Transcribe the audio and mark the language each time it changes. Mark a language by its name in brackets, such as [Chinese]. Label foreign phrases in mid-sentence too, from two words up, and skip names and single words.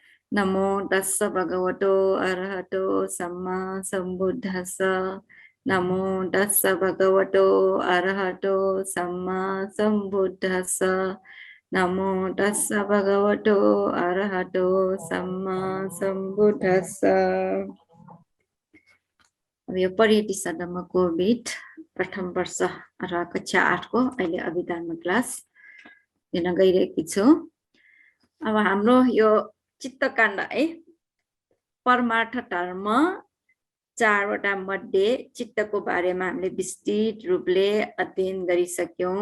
[Pali] नमो तस्स भगवतो अरहतो सम्मा सम्बुद्धस्स नमो तस्स भगवतो अरहतो सम्मा सम्बुद्धस्स नमो तस्स भगवतो अरहतो सम्मा सम्बुद्धस्स। [Nepali] अब यो परियति सदनमा कोभिड प्रथम वर्ष र कक्षा 8 को अहिले अभिधानमा क्लास दिन गइरहेकी छु। अब हाम्रो यो चित्तकाण्ड है परमार्थ धर्म 4 वटा मध्ये चित्तको बारेमा हामीले विस्तृत रूपले अध्ययन गरिसक्यौं।